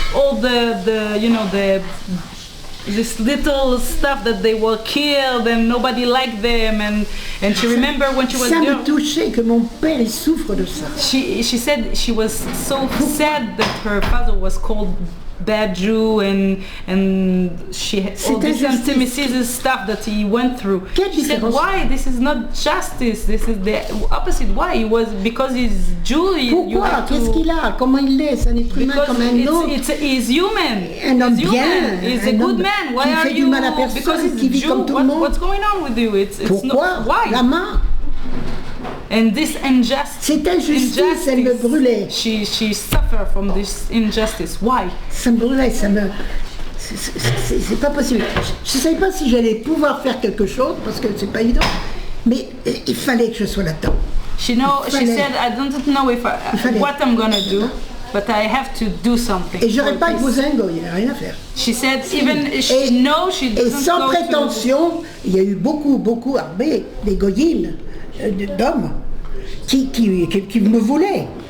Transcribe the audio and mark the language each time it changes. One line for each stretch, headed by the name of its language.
English: all the you know, this little stuff that they were killed and nobody liked them, and she remembered when she was
French: Ça
English: young.
French: me touchait que mon père il souffre de ça.
English: She said she was so sad that her father was called bad Jew and she had all this anti-Semitism stuff that he went through. She said, why? This is not justice. This is the opposite. Why? It was because he's Jew.
French: Pourquoi? Qu'est-ce qu'il a? Comment il est? C'est un être humain comme un autre.
English: He's human.
French: Un homme bien.
English: He's a good man. Why are you? Because he's Jew. What's going on with you?
French: Pourquoi?
English: Why?
French: La main.
English: And this injustice.
French: Cette injustice, elle me brûlait.
English: She suffered from this injustice. Why?
French: Ça me brûlait, c'est pas possible. Je ne savais pas si j'allais pouvoir faire quelque chose parce que c'est pas évident. Mais il fallait que je sois là-dedans.
English: She said, I don't know what I'm gonna do, but I have to do something.
French: Et j'aurais pas épousé un goy, il n'y a rien à faire.
English: She said, she doesn't.
French: Et sans prétention, il y a eu beaucoup armés, des goyines, d'hommes, qui me voulaient.